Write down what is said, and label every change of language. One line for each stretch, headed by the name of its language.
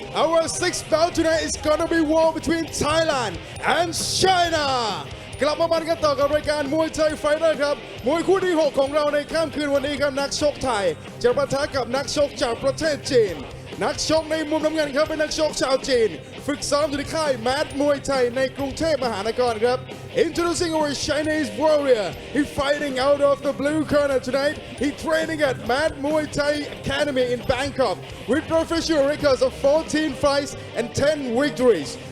English: Our sixth bout tonight is gonna be war between Thailand and China.
Thai: กลับมาบันกันต่อกับรายการมวยไทยไฟเตอร์ครับมวยคู่ที่ 6 ของเราในค่ำคืนวันนี้ครับนักชกไทยจะปะทะกับนักชกจากประเทศจีนนักชกในมุมน้ำเงินครับเป็นนักชกชาวจีนฝึกซ้อมอยู่ที่ค่ายแมดมวยไทยในกรุงเทพมหานครครับ
English: Introducing our Chinese warrior. He fighting out of the blue corner tonight. He training at Mad Muay Thai Academy in Bangkok with professional records of 14 fights and 10 victories.